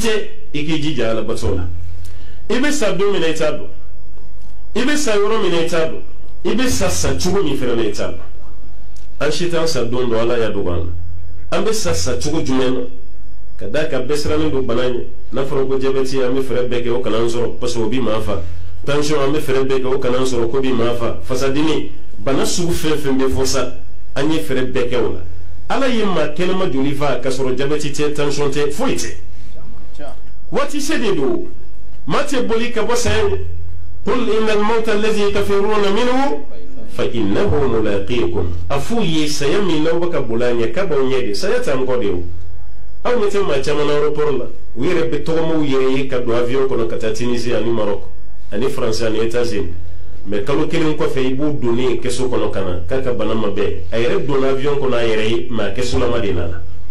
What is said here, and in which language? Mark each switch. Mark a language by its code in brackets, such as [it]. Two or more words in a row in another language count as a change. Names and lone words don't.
[bm] tɛ i k'i jija Ala bato la i bɛ sa don min na i t'a dɔn i bɛ sa yɔrɔ min na i t'a dɔn i bɛ sa cogo min fana na i t'a dɔn an si t'an sa don dɔ Ala y'a dogo an na an bɛ sa cogo jumɛn na ka d'a kan bɛɛ sirannen don bana ɲɛ n'a fɔra ko jabɛti an bɛ fɛɛrɛ bɛɛ kɛ o kana an sɔrɔ [fr] parce que [bm] o b'i maa fa tension an bɛ fɛɛrɛ bɛɛ kɛ o kana an sɔrɔ ko b'i maa fa fasadimi bana sugu fɛn fɛn bɛ fɔ sa an ye fɛɛrɛ bɛɛ kɛ o la Ala ye maa kɛnɛma joli fa ka sɔrɔ jabɛti tɛ tension tɛ foyi tɛ waati se de don maa tɛ boli ka bɔ saya ye [ar] قل إن الموت الذي تفرون منه فإنه ملاقيكم [bm] a f'u ye saya min n'aw bɛ ka boli a ɲɛ k'a b'aw ɲɛ de saya t'an kɔ de o aw ɲɛ tɛ maa caman na aéroport la u yɛrɛ bɛ tɔgɔmaw yɛrɛ ye ka don avion kɔnɔ ka taa Tunisie ani Maroc ani France ani États-Unis mais kalo kelen kɔfɛ i b'u donni kɛso kɔnɔ ka na k'a ka bana ma bɛɛ a yɛrɛ donna avion kɔnɔ a yɛrɛ ye mais a kɛsolama de nana